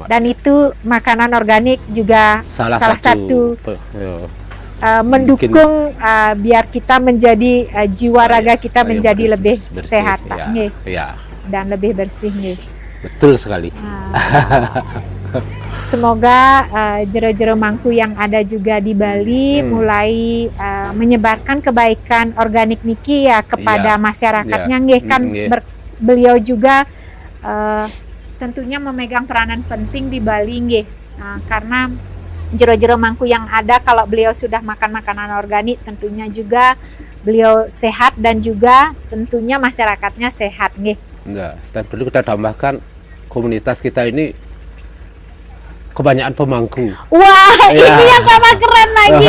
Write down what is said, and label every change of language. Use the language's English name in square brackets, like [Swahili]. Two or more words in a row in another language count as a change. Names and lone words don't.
[Indonesian] Dan itu makanan organik juga salah satu mendukung biar kita menjadi jiwa raga kita menjadi lebih bersih, sehat, Pak ya. nggih. Ya, Dan lebih bersih nggih. betul sekali. Semoga jero-jero Mangku yang ada juga di Bali mulai menyebarkan kebaikan organik niki ya kepada masyarakatnya nggih kan. Beliau juga tentunya memegang peranan penting di Bali nggih. Karena jero-jero Mangku yang ada, kalau beliau sudah makan makanan organik, tentunya juga beliau sehat dan juga tentunya masyarakatnya sehat nggih. Enggak, dan perlu kita tambahkan komunitas kita ini kebanyakan pemangku. Wah, Ya. ini yang sama keren lagi.